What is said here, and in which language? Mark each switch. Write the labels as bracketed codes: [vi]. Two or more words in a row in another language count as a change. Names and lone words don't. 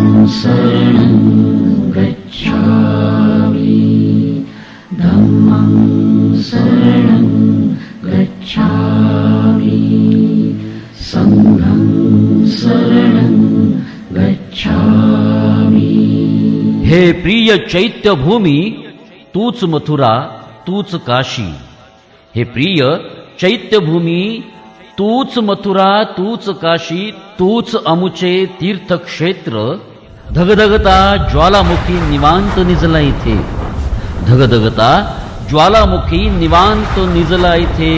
[pi] शरणं गच्छामि धम्मं शरणं गच्छामि संघं शरणं गच्छामि। [mr] हे प्रिय चैत्यभूमी, तूच मथुरा, तूच काशी। हे प्रिय चैत्यभूमी, तूच मथुरा, तूच काशी, तूच अमुचे तीर्थक्षेत्र। धगधगता ज्वालामुखी निवांत निजला इथे, धगधगता ज्वालामुखी निवांत निजला इथे।